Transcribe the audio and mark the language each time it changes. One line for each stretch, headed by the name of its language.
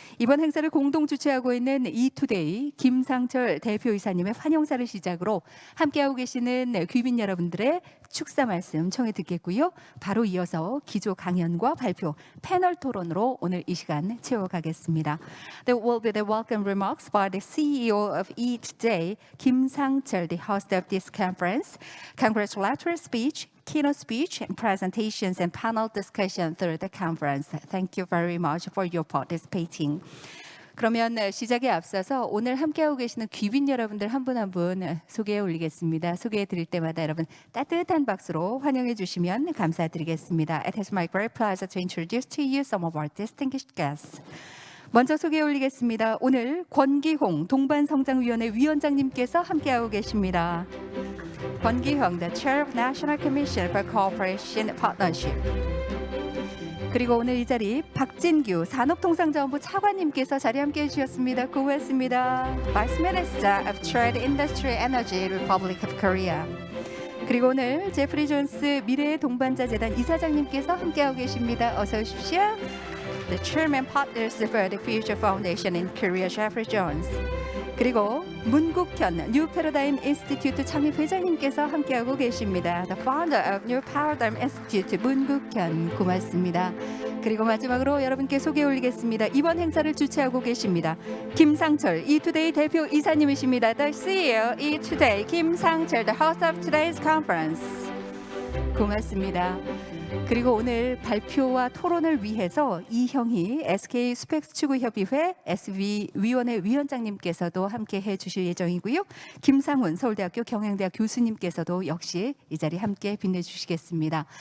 Korean: 이번 행사를 공동 주최하고 있는 이투데이 김상철 대표이사님의 환영사를 시작으로 함께하고 계시는 귀빈 여러분들의 축사 말씀 청해 듣겠고요. 바로 이어서 기조 강연과 발표, 패널 토론으로 오늘 이 시간 채워가겠습니다.
English: There will be the welcome remarks by the CEO of eToday, 김상철, the host of this conference. Congratulatory speech, keynote speech, presentations, and panel discussion through the conference. Thank you very much for your participating.
Korean: 그러면 시작에 앞서서 오늘 함께하고 계시는 귀빈 여러분들 한 분 한 분 소개해 올리겠습니다. 소개해 드릴 때마다 여러분 따뜻한 박수로 환영해 주시면 감사드리겠습니다.
English: It is my great pleasure to introduce to you some of our distinguished guests.
Korean: 먼저 소개해 올리겠습니다. 오늘 권기홍 동반성장위원회 위원장님께서 함께하고 계십니다.
English: 권기홍, the Chair of National Commission for Cooperation Partnership.
Korean: 그리고 오늘 이 자리 박진규 산업통상자원부 차관님께서 자리 함께해 주셨습니다. 고맙습니다.
English: Vice Minister of Trade, Industry, Energy, Republic of Korea.
Korean: 그리고 오늘 제프리 존스 미래의 동반자 재단 이사장님께서 함께하고 계십니다. 어서 오십시오.
English: The Chairman Partners for the Future Foundation in Korea, Jeffrey Jones.
Korean: 그리고 문국현 뉴 패러다임 인스티튜트 창립 회장님께서 함께하고 계십니다.
English: The founder of New Paradigm Institute 문국현
Korean: 고맙습니다. 그리고 마지막으로 여러분께 소개 올리겠습니다. 이번 행사를 주최하고 계십니다. 김상철 이투데이 대표 이사님이십니다.
English: The CEO 이투데이 김상철 The host of today's conference.
Korean: 고맙습니다. 그리고 오늘 발표와 토론을 위해서 이형희 SK 스펙스 추구협의회 SV 위원회 위원장님께서도 함께해 주실 예정이고요. 김상훈 서울대학교 경영대학 교수님께서도 역시 이 자리 함께 빛내주시겠습니다.